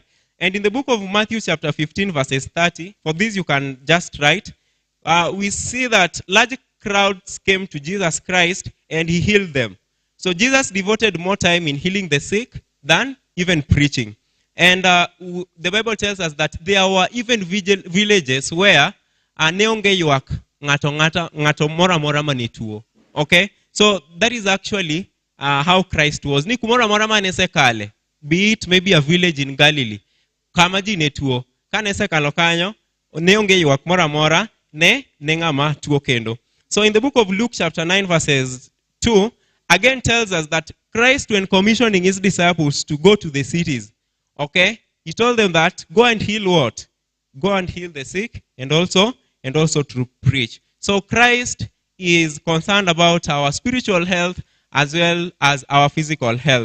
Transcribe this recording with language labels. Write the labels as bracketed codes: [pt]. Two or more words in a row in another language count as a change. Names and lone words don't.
[en] And in the book of Matthew chapter 15 verses 30, for this you can just write, we see that large crowds came to Jesus Christ and he healed them. So Jesus devoted more time in healing the sick than even preaching. And the Bible tells us that there were even villages where [luo] neonge yuak ngato mora manituo. [en] Okay? So that is actually how Christ was. [luo] Ni kumora mora manese kale. [en] Be it maybe a village in Galilee. [luo] Kamaji netuo. Kanese kalo kanyo. Neonge yuak mora ne ngama tuo kendo. [en] So in the book of Luke chapter 9 verses 2, again tells us that Christ, when commissioning his disciples to go to the cities, okay, he told them that go and heal what? Go and heal the sick and also to preach. So Christ is concerned about our spiritual health as well as our physical health.